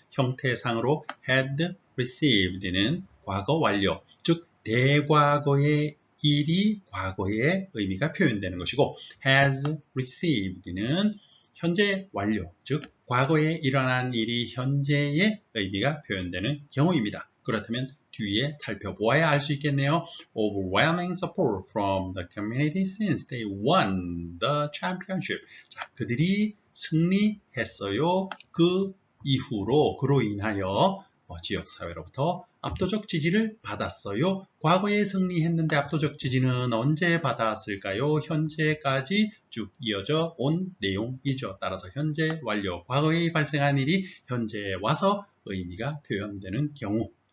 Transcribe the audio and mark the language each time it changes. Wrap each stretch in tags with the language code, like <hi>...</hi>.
<ko>형태상으로 had received는 과거 완료, 즉 대과거의 일이 과거의 의미가 표현되는 것이고 has received는 현재 완료, 즉 과거에 일어난 일이 현재의 의미가 표현되는 경우입니다. 그렇다면 뒤에 살펴보아야 알 수 있겠네요.</ko> <en>Overwhelming support from the community since they won the championship.</en> <ko>자, 그들이 승리했어요. 그 이후로, 그로 인하여 지역사회로부터 압도적 지지를 받았어요. 과거에 승리했는데 압도적 지지는 언제 받았을까요? 현재까지 쭉 이어져 온 내용이죠. 따라서 현재 완료, 과거에 발생한 일이 현재에 와서 의미가 표현되는 경우.</ko>